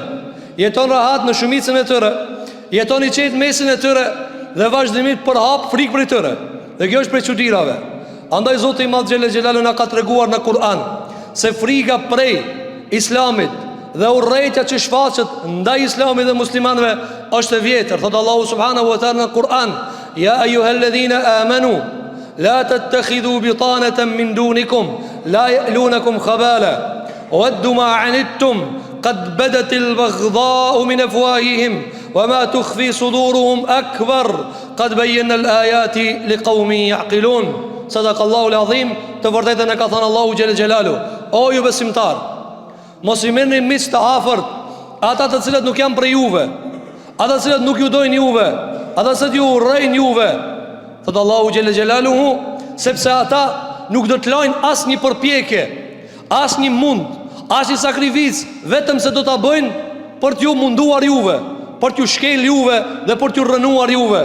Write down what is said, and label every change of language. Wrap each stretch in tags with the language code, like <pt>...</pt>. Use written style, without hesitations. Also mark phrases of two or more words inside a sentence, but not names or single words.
<sq>Jeton rahat në shumicën e tyre, jeton i qetë mesin e tyre dhe vazhdimisht përhap frikë prej tyre. Dhe kjo është prej çuditërave. Andaj Zoti i Madh Xhelel Xhelalu na ka treguar në Kur'an se frika prej islamit dhe urrejtja që shfaqet ndaj islamit dhe muslimanëve është e vjetër. Thot Allahu</sq> <ar>سبحانه وتعالى</ar> <sq>në Kur'an:</sq> <ar>يا أيها الذين آمنوا لا تتخذوا بطانة من دونكم لا يألونكم خبالا ودوا ما عنتم قد بدت البغضاء من أفواههم وما تخفي صدورهم أكبر قد بينا الآيات لقوم يعقلون. صدق الله العظيم.</ar> <sq>Të vërtetën e ka thënë Allahu xhelel xhelalu: O ju besimtar, mos i merrni miq të afërt ata të cilët nuk janë prej juve, ata të cilët nuk ju dojnë juve, ata që ju urrejnë juve. Thot Allahu xhelel xhelaluhu, sepse ata nuk do të lajnë asnjë përpjekje, asnjë mund, asnjë sakrificë, vetëm se do ta bëjnë për t'ju munduar juve, për t'ju shkel juve dhe për t'ju rënuar juve.</sq>